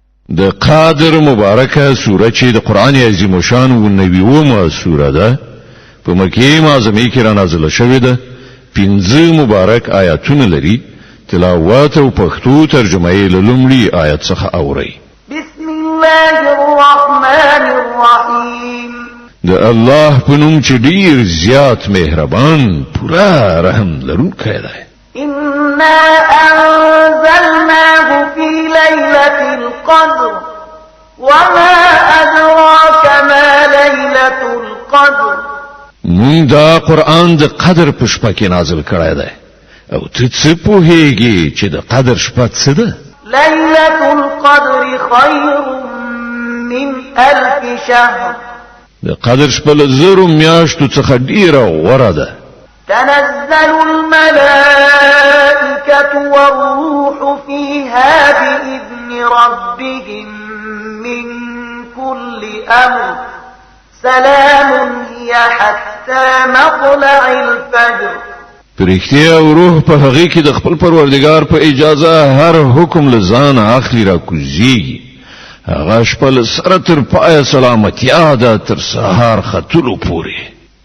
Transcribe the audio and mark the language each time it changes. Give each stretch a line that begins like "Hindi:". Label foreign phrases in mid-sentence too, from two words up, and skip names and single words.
Pashto: د قادر مبارکه سوره چې د قران عظیم شان او نبیومه سوره ده په مکه معظمه کې را نازله شوې ده 15 مبارک آیاتونه لري تلاوت او پښتو ترجمه یې لومړی آیت څخه اوري
Arabic: بسم الله الرحمن الرحیم
Pashto: د الله په نوم چې ډیر زیات مهربان پورا رحم لرونکی دی
Arabic: إنا أنزلناه في ليلة القدر وما أدراك ما ليلة القدر
Pashto: مون دا قرآن د قدر په شپه کې نازل کړی دی او ته څه پوهیږي چې د قدر شپه څه ده
Arabic: ليلة القدر خير من 1000 شهر
Pashto: د قدر شپه له زرو میاشتو څخه ډیره غوره ده
Arabic: تنزل الملائكة والروح فيها بإذن ربهم من كل أمر سلام هي حتى مطلع الفجر
Pashto: پرختیا او روح په هغه کې د خپل پروردگار په اجازه هر حکم لزان اخلي را کوزيږي هغه شپه سره تر پای سلامتیا ده تر سهار ختلو پورې